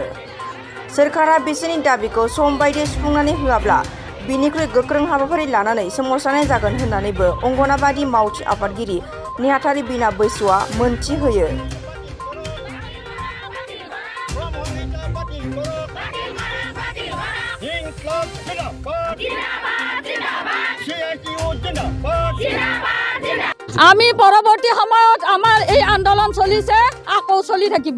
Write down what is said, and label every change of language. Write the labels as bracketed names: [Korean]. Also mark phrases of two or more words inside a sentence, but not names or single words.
[Bodo] सोरखारा बिसोरनि दाबिखौ सम बायदि सुफुंनानै होआब्ला बिनिख्रुइ गोख्रों हाबाफारि लानानै सोमावसारनाय जागोन होननानैबो अंगनाबादि मावथि आफादगिरि नेहाथारि बिना बैसोआ मोनथि होयो। [Assamese] আমি পৰৱৰ্তী সময়ত আমাৰ এই আন্দোলন চলিছে, আকৌ চলি থাকিব।